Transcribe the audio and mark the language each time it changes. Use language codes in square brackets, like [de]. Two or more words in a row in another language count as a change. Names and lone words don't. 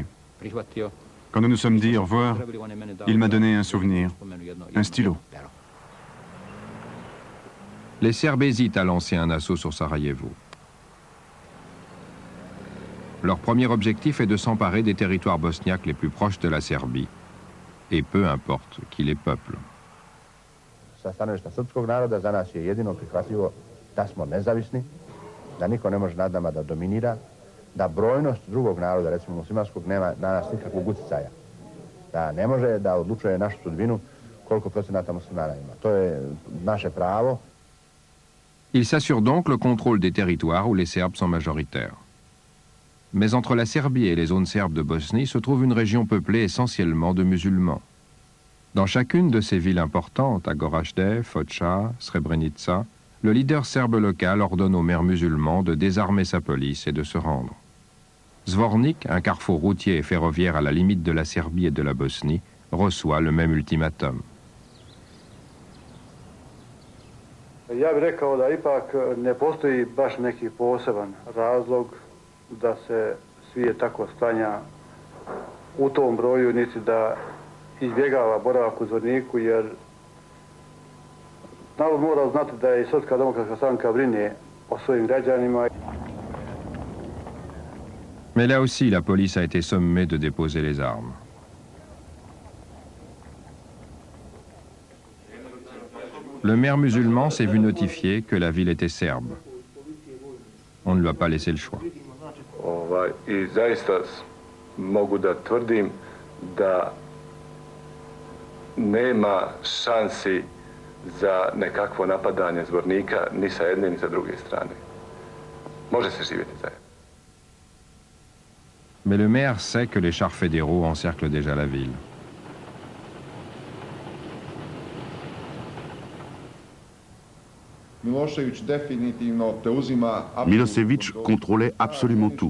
[fr] Quand nous nous sommes dit au revoir, il m'a donné un souvenir, un stylo. Les Serbes hésitent à lancer un assaut sur Sarajevo. Leur premier objectif est de s'emparer des territoires bosniaques les plus proches de la Serbie, et peu importe qui les peuple. [bs] Sa stanovišta srpskog naroda za nas je jedino prihvatljivo da smo nezavisni, da niko ne može nad nama da dominira, da brojnost drugog naroda, recimo muslimanskog, nema na nas nikakvog utjecaja. Da ne može da odlučuje našu sudbinu koliko procenata muslimana ima. To je naše pravo. [fr] Il s'assure donc le contrôle des territoires où les Serbes sont majoritaires. Mais entre la Serbie et les zones serbes de Bosnie se trouve une région peuplée essentiellement de musulmans. Dans chacune de ces villes importantes, à Goražde, Foča, Srebrenica, le leader serbe local ordonne aux maires musulmans de désarmer sa police et de se rendre. Zvornik, un carrefour routier et ferroviaire à la limite de la Serbie et de la Bosnie, reçoit le même ultimatum. [bs] Ja bih rekao da ipak ne postoji baš neki poseban razlog da se svijet tako sklanja u tom broju, niti da izbjegava boravak u Zvorniku, jer narod mora znati da je Srpska demokratska stranka brine o svojim građanima. [fr] Mais là aussi, la police a été sommée de déposer les armes. Le maire musulman s'est vu notifier que la ville était serbe. On ne lui a pas laissé le choix. [bs] I zaista mogu da tvrdim da nema šansi za nekakvo napadanje Zvornika ni sa jedne ni sa druge strane. Može se živjeti zajedno. [fr] Mais le maire sait que les chars fédéraux encerclent déjà la ville. Milosevic contrôlait absolument tout.